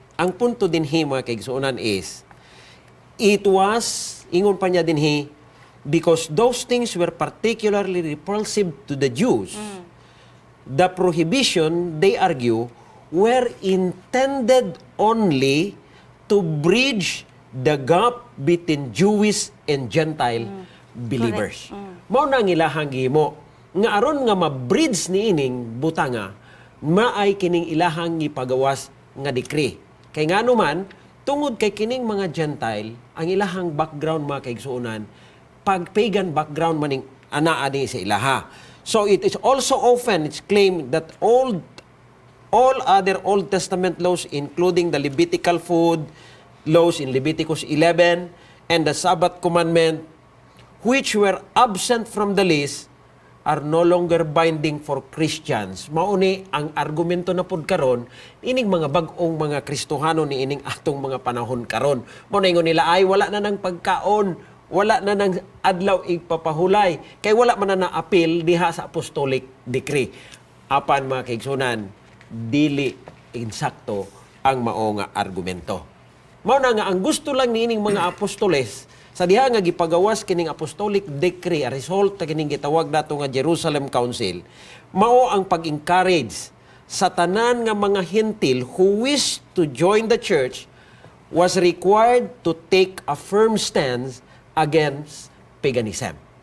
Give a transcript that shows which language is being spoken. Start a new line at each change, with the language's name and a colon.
Cebuano: Ang punto dinhi mga kaigsuonan
English: is it was
Cebuano: ingon pa niya dinhi
English: because those things were particularly repulsive to the Jews. The prohibition, they argue, were intended only to bridge the gap between Jewish and Gentile believers.
Cebuano: Mao na ang ilahang gihimo nga aron nga ma-bridge niining butanga maay kining ilahang gipagawas nga decree. Kay ngano man tungod kay kining mga Gentile ang ilahang background mga kaigsuonan pag pagan background maning anaa ni sa ilaha.
English: So it is also often it's claimed that all other Old Testament laws, including the Levitical food laws in Leviticus 11 and the Sabbath commandment, which were absent from the list, are no longer binding for Christians.
Cebuano: Mauni ang argumento na pud karon ining mga bag-ong mga Kristohano ni ining atong mga panahon karon. Mao na ingon nila ay wala na nang pagkaon, wala na nang adlaw ipapahulay, kay wala man na appeal diha sa apostolic decree. Apan mga kaigsunan, dili insakto ang mao nga argumento. Mao na nga ang gusto lang niining mga apostoles Sa diha nga gipagawas kining apostolic decree, a result ta kining gitawag nato nga Jerusalem Council, mao ang pag-encourage sa tanan nga mga hentil
English: who wish to join the church was required to take a firm stance against paganism.